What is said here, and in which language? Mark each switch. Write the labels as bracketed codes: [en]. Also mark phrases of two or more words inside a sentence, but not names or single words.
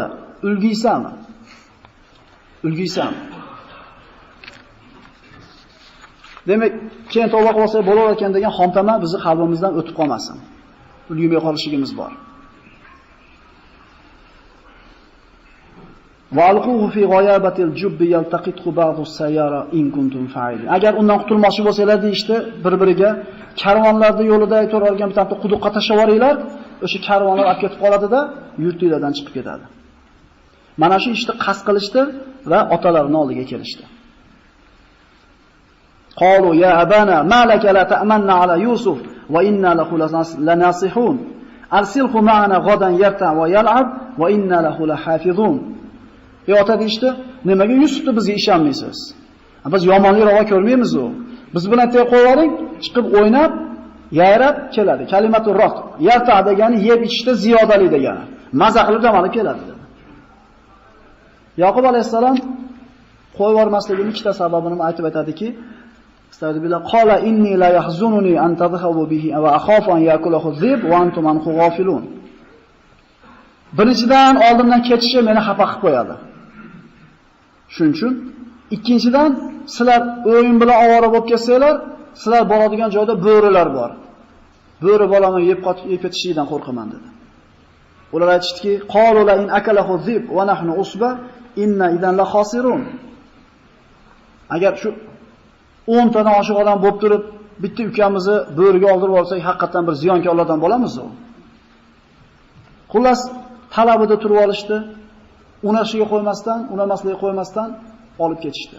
[uz] Ulgiysanmi? Ulgiysanmi? Demak, keyin tavba qilsak bo'lar ekan degan xomtama bizni qalbimizdan o'tib qolmasin. Ulgimay qolishligimiz bor. [ar] وألقوه في غيابت الجب يلتقطه بعض السيارة إن كنتم فاعلين. [uz] Agar undan qutulmoqchi bo'lsanglar deyishdi, bir-biriga karvonlarda yo'lida turgan bitta quduqqa tashlab yuboringlar, o'sha karvonlar olib ketib qoladida, yurtinglardan chiqib ketadi. Mana shu ishni qasd qilishdi va otalarining oldiga kelishdi. [ar] قالوا يا أبانا ما لك لا تأمنا على يوسف وإنا له لناصحون. أرسله معنا غدا يرتع ويلعب وإنا له لحافظون. [uz] Ota deydi, nimaga Yusufni bizga ishonmaysiz? Biz yomonlik ravo ko'rmaymiz u. Biz bilan tey qo'ying, chiqib o'ynab, yayrab keladi. Kalimatu roq. Yarta degani yeb ichishda ziyodalik degani. Maza qilib dam olib keladi dedi. Yaqub alayhisalom qo'yib yubormasligining ikkita sababini aytib aytadiki, [ar] أستغفر الله قال إني ليحزنني أن تذهبوا به وأخاف أن يأكله الذئب وأنتم عنه غافلون. [uz] Birinchidan oldimdan ketishi meni xafa qilib qo'yadi. Shuning uchun Ikkinchidan, sizlar o'yin bilan ovora bo'lib kelsanglar, sizlar boradigan joyda bo'rilar bor. Bo'ri bolani yeb ketishlikdan qo'rqaman dedi. Ular aytishdiki, [ar] "قالوا لئن أكله الذئب ونحن عصبة إنا إذا لخاسرون." [uz] Agar shu 10 tadan oshiq odam bo'lib turib, bitta ukamizni bo'riga oldirib olsak, haqiqatan bir ziyonkorlardan bo'lamiz u. Xullas, talabida turib olishdi. Unashiga qo'ymasdan, unamasligiga qo'ymasdan olib ketishdi.